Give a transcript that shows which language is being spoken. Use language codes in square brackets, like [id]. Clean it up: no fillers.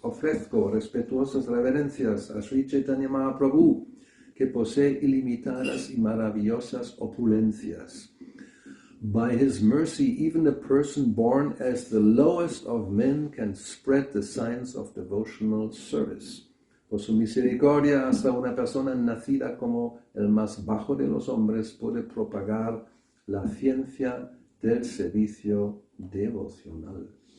[es] Ofrezco respetuosas reverencias a Śrī Caitanya Mahaprabhu, que posee ilimitadas y maravillosas opulencias. [en] By His mercy, even a person born as the lowest of men can spread the signs of devotional service. [es] Por su misericordia, hasta una persona nacida como el más bajo de los hombres puede propagar la ciencia del servicio devocional.